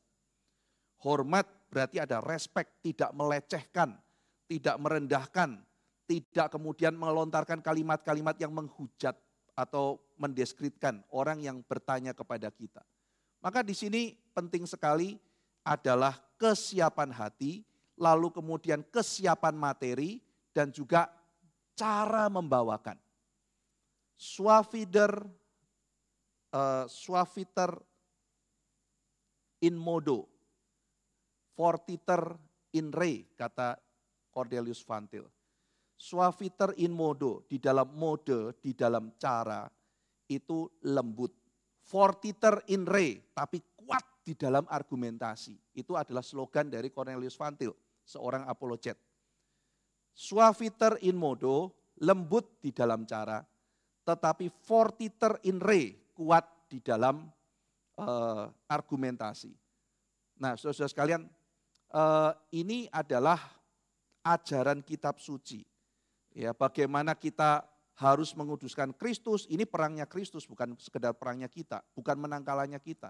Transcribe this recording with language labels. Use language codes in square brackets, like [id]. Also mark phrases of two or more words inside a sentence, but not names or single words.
[id] Hormat berarti ada respect, tidak melecehkan, tidak merendahkan, tidak kemudian melontarkan kalimat-kalimat yang menghujat atau mendeskripsikan orang yang bertanya kepada kita. Maka di sini penting sekali adalah kesiapan hati, lalu kemudian kesiapan materi dan juga cara membawakan. [la] Suaviter in modo, fortiter in re, kata Cornelius Van Til. Suaviter in modo, [id] di dalam mode, di dalam cara, itu lembut. [la] Fortiter in re, [id] tapi kuat di dalam argumentasi. Itu adalah slogan dari Cornelius Van Til, seorang apologet. [la] Suaviter in modo, [id] lembut di dalam cara, tetapi [la] fortiter in re, [id] kuat di dalam argumentasi. Nah, saudara-saudara sekalian, ini adalah ajaran kitab suci. Ya, bagaimana kita harus menguduskan Kristus, ini perangnya Kristus, bukan sekedar perangnya kita, bukan menang kalahnya kita.